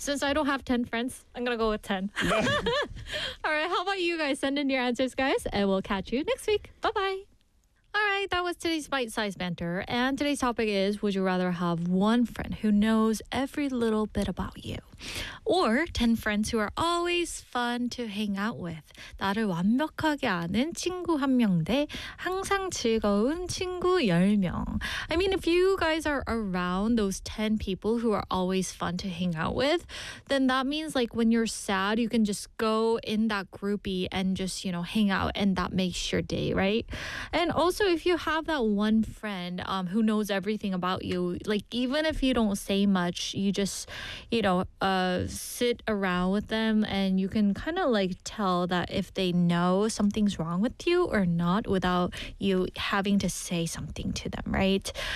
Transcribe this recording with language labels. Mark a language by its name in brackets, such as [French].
[English] Since I don't have 10 friends, I'm going to go with 10. All right. How about you guys? Send in your answers, guys, and we'll catch you next week. Bye-bye. All right. That was today's bite-sized banter. And today's topic is, would you rather have one friend who knows every little bit about you or 10 friends who are always fun to hang out with? [Korean] 나를 완벽하게 아는 친구 한 명 대 항상 즐거운 친구 10명. [English] I mean, if you guys are around those 10 people who are always fun to hang out with, then that means like when you're sad, you can just go in that groupie and just, you know, hang out, and that makes your day, right? And also, if you have that one friend who knows everything about you, like even if you don't say much, you just, you know, sit around with them, and you can kind of like tell that if they know something's wrong with you or not without you having to say something to them, right?